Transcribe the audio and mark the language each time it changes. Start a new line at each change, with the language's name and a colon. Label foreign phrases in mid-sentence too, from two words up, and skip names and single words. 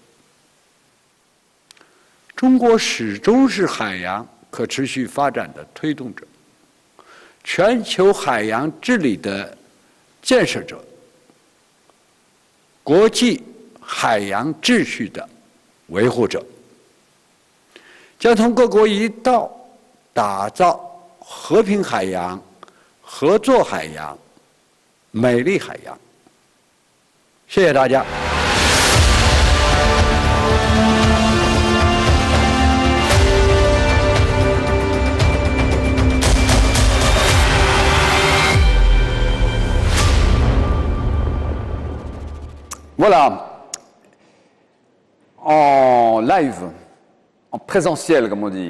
Chinese: 中国始终是海洋可持续发展的推动者，全球海洋治理的建设者，国际海洋秩序的维护者，将同各国一道打造和平海洋、合作海洋、美丽海洋。谢谢大家。
French: Voilà, en live, en présentiel comme on dit,